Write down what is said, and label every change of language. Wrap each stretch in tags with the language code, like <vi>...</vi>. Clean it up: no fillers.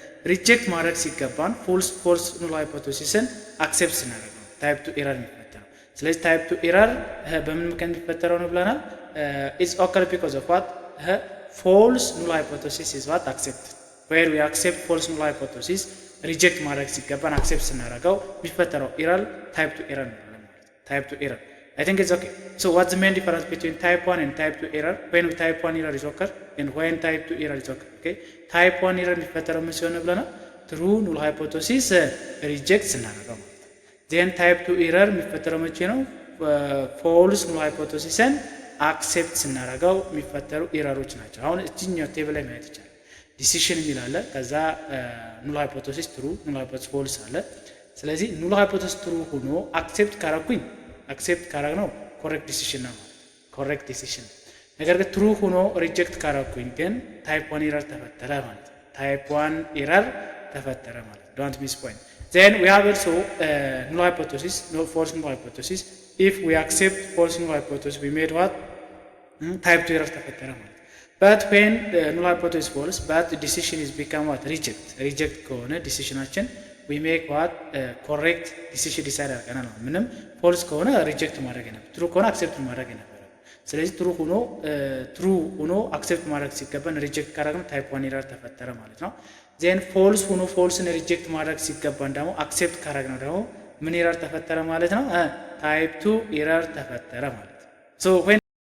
<am>ሪጀክት ማድረግ ሲገባን ፎልስ ኑል ሃይፖቴሲስን አክሴፕት ስናደርግ ነው ታይፕ 2 ኢረር የሚፈጠረው። ስለዚህ ታይፕ 2 ኢረር በምን ምክንያት የሚፈጠረው ነው ብለናል?</am> <en>ኢትስ ኦከር ቢኮዝ ኦፍ ዋት false null hypothesis is what accepted, where we accept false null hypothesis reject</en> <am>ማድረግ ሲገባን</am> <en>accept</en> <am>ስናደርገው የሚፈጠረው</am> <en>error type 2 error</en> <am>ነው ማለት ነው።</am> <en>type 2 error I think it's okay. So what's the main difference between type 1 and type 2 error? When type 1 error is occur and when type 2 error is occur. Okay, type 1 error</en> <am>የሚፈጠረው ምን ሲሆን ብለናል?</am> <en>true null hypothesis reject</en> <am>ስናደርገው ማለት ነው።</am> <en>ዜን ታይፕ 2 ኤረር</en> <am>የሚፈጠረው መቼ ነው? ፎልስ ኑል ሃይፖቴሲስን አክሴፕት ስናደርገው የሚፈጠሩ ኤረሮች ናቸው። አሁን እዚህኛው ቴብል ላይ ማየት ይቻላል። ዲሲሽን የሚል አለ። ከዛ ኑል ሃይፖቴሲስ ትሩ፣ ኑል ሃይፖቴሲስ ፎልስ አለ። ስለዚህ ኑል ሃይፖቴሲስ ትሩ ሆኖ አክሴፕት ካረግነው ኮሬክት ዲሲሽን ነው ማለት ኮሬክት ዲሲሽን። ነገር ግን ትሩ ሆኖ ሪጀክት ካረግኩኝ ግን ታይፕ 1 ኤረር ተፈጠረ ማለት ታይፕ 1 ኤረር ተፈጠረ ማለት ዶንት ሚስ ፖይንት።</am> <en>then we have also null hypothesis, no false null hypothesis. If we accept false null hypothesis, we made what? Type 2 error</en> <am>ተፈጠረ ማለት</am> <en>but when null hypothesis false but the decision is become what? reject</en> <am>ከሆነ ዲሲሽናችን</am> <en>we make what?</en> <am>correct decision decide አድርገናል ነው። ምንም false ከሆነ reject ማድረግ ነበር፣ true ከሆነ accept ማድረግ ነበር። ስለዚህ true ሆኖ accept ማድረግ ሲገባን reject ካደረግን type 1 error ተፈጠረ ማለት ነው። then false ሆኖ false reject ማድረግ ሲገባን ደግሞ accept ካደረግነው ደግሞ ምን error ተፈጠረ ማለት ነው? type 2 error ተፈጠረ ማለት ነው።</am> <en>so when</en>